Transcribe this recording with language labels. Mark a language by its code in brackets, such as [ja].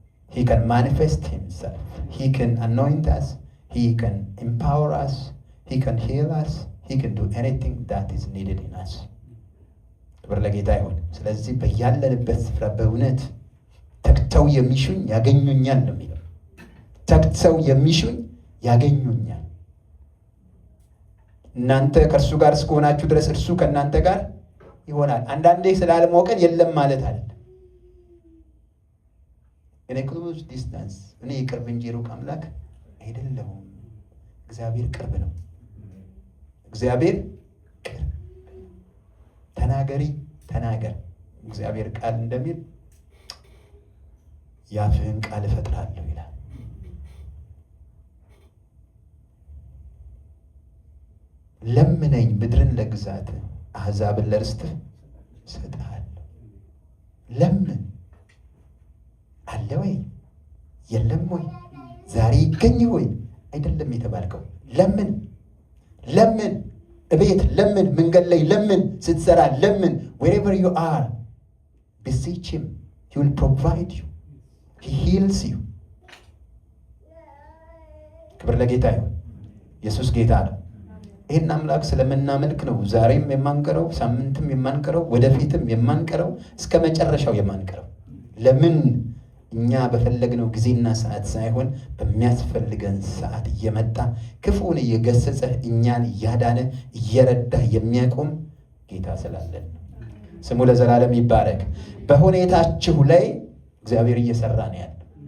[en] He can manifest himself. He can anoint us. He can empower us. He can heal us. He can do anything that is needed in us. [am] ክብር ለጌታ ይሁን። ስለዚህ በያለንበት ስፍራ በእውነት ተግተው የሚሹኝ ያገኙኛል ነው የሚለው። ተግተው የሚሹኝ ያገኙኛል። እናንተ ከእርሱ ጋር እስከሆናችሁ ድረስ እርሱ ከእናንተ ጋር ይሆናል። አንዳንዴ ስላልሞቀን የለም ማለት አለ። እኔ ክሎዝ ዲስታንስ፣ እኔ የቅርብ እንጂ ሩቅ አምላክ አይደለሁም። እግዚአብሔር ቅርብ ነው። እግዚአብሔር ቅርብ። ተናገሪ ተናገር። እግዚአብሔር ቃል እንደሚል ያፍህን ቃል እፈጥራለሁ ይላል። ለምነኝ ምድርን ለግዛት አሕዛብን ለርስትህ እሰጥሃለሁ። ለምን አለ ወይ? የለም ወይ? ዛሬ ይገኝ ወይ? አይደለም የተባልከው። ለምን ለምን፣ እቤት ለምን፣ መንገድ ላይ ለምን፣ ስትሰራ ለምን። [en] wherever you are beseech him, he will provide you, he heals you. [am] ክብር ለጌታ ይሁን። ኢየሱስ ጌታ ነው። ይህን አምላክ ስለምናመልክ ነው ዛሬም የማንቀረው፣ ሳምንትም የማንቀረው፣ ወደፊትም የማንቀረው፣ እስከ መጨረሻው የማንቀረው። ለምን? እኛ በፈለግነው ጊዜና ሰዓት ሳይሆን በሚያስፈልገን ሰዓት እየመጣ ክፉን እየገሰጸ እኛን እያዳነ እየረዳ የሚያቆም ጌታ ስላለን ነው። ስሙ ለዘላለም ይባረክ። በሁኔታችሁ ላይ እግዚአብሔር እየሰራ ነው ያለው።